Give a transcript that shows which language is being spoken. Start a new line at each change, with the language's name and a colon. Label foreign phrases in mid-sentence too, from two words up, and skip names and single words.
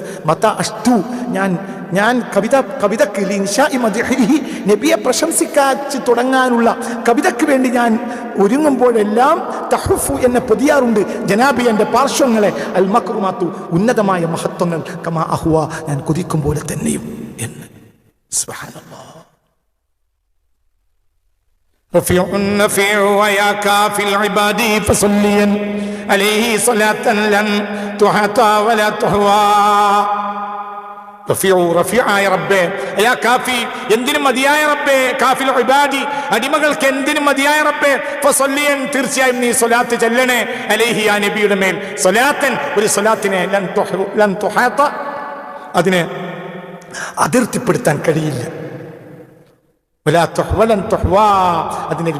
Arabic: متى أشتو
Malayalam: ഞാൻ കവിതക്ക് നബിയെ പ്രശംസിക്കാച്ച് തുടങ്ങാനുള്ള കവിതയ്ക്ക് വേണ്ടി ഞാൻ ഒരുങ്ങുമ്പോഴെല്ലാം തഹ്ഫു എന്നെ പൊതിയാറുണ്ട് ജനാബി എൻ്റെ പാർശ്വങ്ങളെ
Arabic: المكرمات
Malayalam: ഉന്നതമായ മഹത്വങ്ങൾ
Arabic: كما أهوى
Malayalam: ഞാൻ കൊതിക്കും പോലെ തന്നെയും എന്ന്. സുബ്ഹാനല്ലാഹ്.
Arabic: رفيع النفيع ويا كافي العباد فصليا عليه صلاة لن تحصى ولا تحوى.
Malayalam: റഫീആയ റബ്ബേ,
Arabic: يا كافي
Malayalam: എന്തിനും മതിയായ റബ്ബേ,
Arabic: كافي العباد
Malayalam: അടിമകൾക്ക് എന്തിനും മതിയായ റബ്ബേ, ഫസല്ലിയൻ തീർച്ചയായും നീ സ്വലാത്ത് ചൊല്ലണേ അലൈഹി ആ നബിയുടെ മേൽ സ്വലാത്തൻ ഒരു സ്വലാത്തിനെ
Arabic: لن تحاط
Malayalam: അതിനെ അതിർത്തിപ്പെടുത്താൻ കഴിയില്ല, അതിനെ വേലി കെട്ടാനും കഴിയില്ല.